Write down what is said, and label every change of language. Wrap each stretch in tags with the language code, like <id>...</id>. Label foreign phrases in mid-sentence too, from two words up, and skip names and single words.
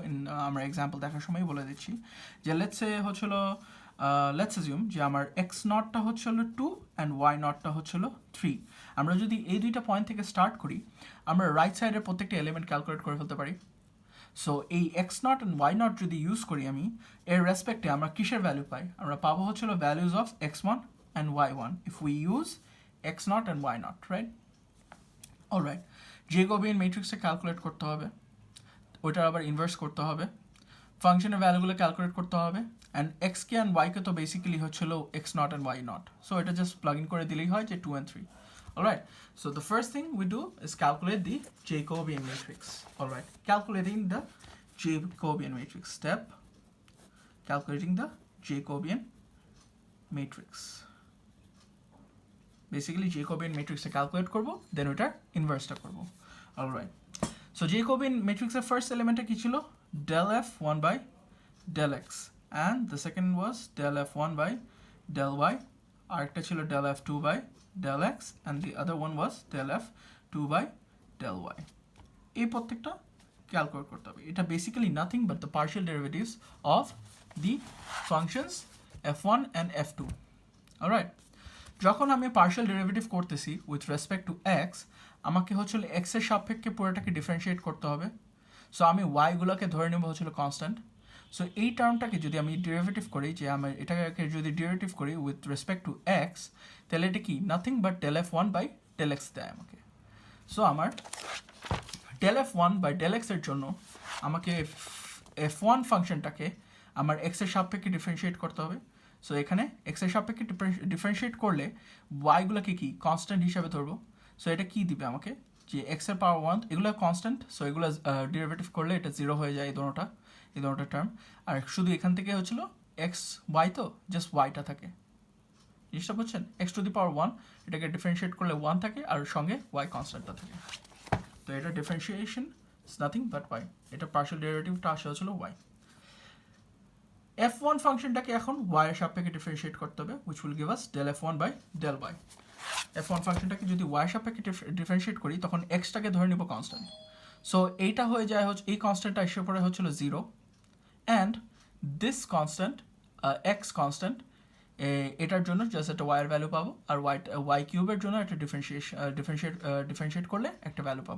<bn>আমরা এক্সাম্পল দেখার সময় বলে দিচ্ছি যে</bn> <en>let's assume</en> <bn>যে আমার এক্স নটটা হচ্ছিল 2</bn> <en>and y naught</en> <bn>হচ্ছিল 3। আমরা যদি এই দুইটা পয়েন্ট থেকে স্টার্ট করি, আমরা</bn> <en>right side</en> <bn>প্রত্যেকটা এলিমেন্ট ক্যালকুলেট করে ফেলতে পারি। সো এই</bn> <en>x naught and y naught</en> <bn>যদি ইউজ করি আমি, এর রেসপেক্টে আমরা কিসের ভ্যালু পাই? আমরা পাবো হচ্ছিল</bn> <en>values of x1 and y1 if we use x0 and y0, right?</en> <bn>অলরাইট,</bn> <en>Jacobian matrix</en> <bn>ক্যালকুলেট করতে হবে, ওইটার আবার ইনভার্স করতে হবে, ফাংশনের ভ্যালুগুলো ক্যালকুলেট করতে হবে, অ্যান্ড এক্স কে অ্যান্ড ওয়াইকে তো বেসিক্যালি হচ্ছিল</bn> <en>x0 and y0,</en> <bn>সো এটা</bn> <en>just plug in</en> <bn>করে দিলেই হয় যে</bn> <en>2 and 3. Alright, so the first thing we do is calculate the Jacobian matrix. Alright, calculating the Jacobian matrix. Step, calculating the Jacobian matrix. Basically Jacobian matrix</en> <bn>টা calculate করব, then ওটার inverse টা করব. Alright, so</bn> <en>Jacobian matrix</en> <bn>এর</bn> <en>first element</en> <bn>কি ছিল?</bn> <en>del f1 by del x, and the second was del f1 by del y,</en> <bn>আরেকটা ছিল</bn> <en>del f2 by del x, and the other one was del f2 by del y.</en> <bn>এই প্রত্যেকটা ক্যালকুলেট করতে হবে। এটা বেসিক্যালি</bn> <en>nothing but the partial derivatives of the functions f1 and f2.</en> <bn>অলরাইট, যখন আমি</bn> <en>partial derivative</en> <bn>করতেছি</bn> <en>with respect to x,</en> <bn>আমাকে হচ্ছিল এক্স এর সাপেক্ষে পুরোটাকে ডিফারেন্সিয়েট করতে হবে। সো আমি ওয়াইগুলোকে ধরে নেব হচ্ছিল কনস্ট্যান্ট। সো এই টার্মটাকে যদি আমি ডেরিভেটিভ করি, যে আমি এটাকে যদি ডেরিভেটিভ করি</bn> <en>with respect to x,</en> <bn>তাহলে এটা কি</bn> <en>nothing but del f1 by del x</en> <bn>দেয় আমাকে। সো আমার del f1 by del x এর জন্য আমাকে f1 ফাংশনটাকে আমার এক্স এর সাপেক্ষে ডিফারেন্সিয়েট করতে হবে। সো এখানে এক্স এর সাপেক্ষে ডিফারেন্সিয়েট করলে ওয়াইগুলোকে কি কনস্ট্যান্ট হিসাবে ধরবো। সো এটা কি দিবে আমাকে, যে এক্স এর পাওয়ার 1, এগুলো কনস্ট্যান্ট, সো এগুলো ডেরিভেটিভ করলে এটা 0 হয়ে যায় এই দুটোটা টার্ম। আর শুধু এখান থেকে হচ্ছিল এক্স ওয়াই, তো জাস্ট ওয়াইটা থাকে, জিনিসটা বুঝছেন?</bn> <en>x to the power 1,</en> <bn>এটাকে ডিফারেন্সিয়েট করলে 1 থাকে, আর সঙ্গে ওয়াই কনস্ট্যান্টটা থাকে। তো এটা ডিফারেন্সিয়েশন</bn> <en>is nothing but y,</en> <bn>এটা</bn> <en>partial derivative</en> <bn>আসা হচ্ছিল ওয়াই। f1 ফাংশনটাকে এখন y এর সাপেক্ষে ডিফারেন্সিয়েট করতে হবে,</bn> <en>which will give us del f1 by del y.</en> <bn>f1 ফাংশনটাকে যদি y এর সাপেক্ষে ডিফারেন্সিয়েট করি, তখন x টাকে ধরে নিব কনস্ট্যান্ট। সো এইটা হয়ে যায় হচ্ছে, এই কনস্ট্যান্টটা এসে পড়ে হচ্ছিল 0,</bn> <en>and this constant x constant,</en> <bn>এটার জন্য জাস্ট একটা y এর ভ্যালু পাবো, আর y কিউবের জন্য একটা ডিফারেন্সিয়েট করলে একটা ভ্যালু পাবো।</bn>